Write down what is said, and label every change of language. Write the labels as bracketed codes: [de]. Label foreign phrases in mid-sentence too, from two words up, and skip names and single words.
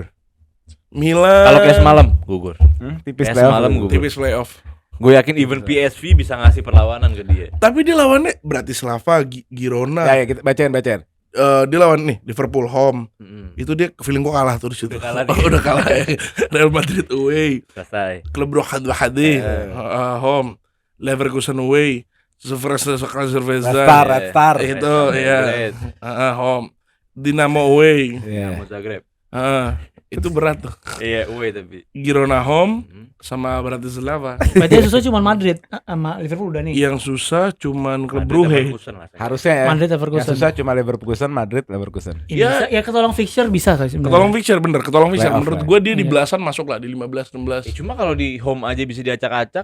[id] Milan. Kalau kayak semalam gugur. Tipis Kayak playoff. semalam gugur. gugur. tipis playoff. Gue yakin even PSV bisa ngasih perlawanan ke dia. Tapi dia lawannya Bratislava, Girona. Ya, kita bacain. dia lawan nih Liverpool home. Itu dia feeling gua kalah tuh di situ. Udah kalah ya. Real Madrid away. Selesai. Klub Rohad-Wahadi home. Leverkusen away. Cerveza Red Star. itu ya. Home. Dinamo away. Iya. Dinamo Zagreb. Itu berat tuh. Iya, away tapi. Girona home sama Bratislava. Berarti yang susah cuma Madrid sama Liverpool udah nih. Yang susah cuman klub Madrid, Brugge. Leverkusen lah, saya. Harusnya ya. Madrid Yang Leverkusen. susah cuma Leverkusen, Madrid, Leverkusen. Ya, ya ketolong fixture bisa sih sebenarnya. Ketolong fixture bener, ketolong fixture. Playoff Menurut lah. gue dia di Iya. belasan masuk lah di 15 16. Cuma kalau di home aja bisa diacak-acak.